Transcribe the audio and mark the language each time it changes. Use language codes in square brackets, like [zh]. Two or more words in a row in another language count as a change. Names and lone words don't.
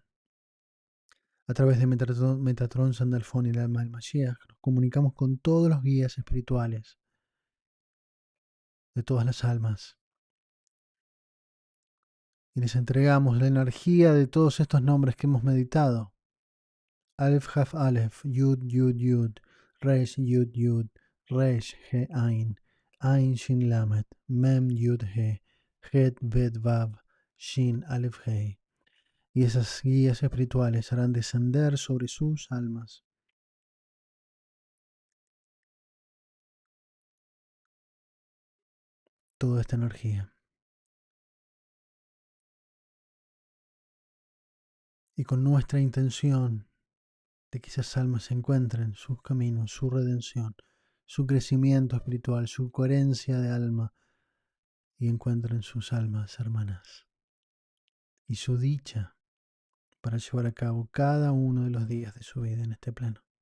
[es] A través de Metatron, Sandalfón y el alma del Mashiach, nos comunicamos con todos los guías espirituales de todas las almas y les entregamos la energía de todos estos nombres que hemos meditado. [he] אלף כף אלף, יוד יוד יוד, ריש יוד יוד, ריש הא עין, עין שין למד, מם יוד הא, חית בית וו, שין אלף הא. [es] Y esas guías espirituales harán descender sobre sus almas toda esta energía. Y con nuestra intención de que esas almas encuentren sus caminos, su redención, su crecimiento espiritual, su coherencia de alma, y encuentren sus almas hermanas y su dicha para llevar a cabo cada uno de los días de su vida en este plano.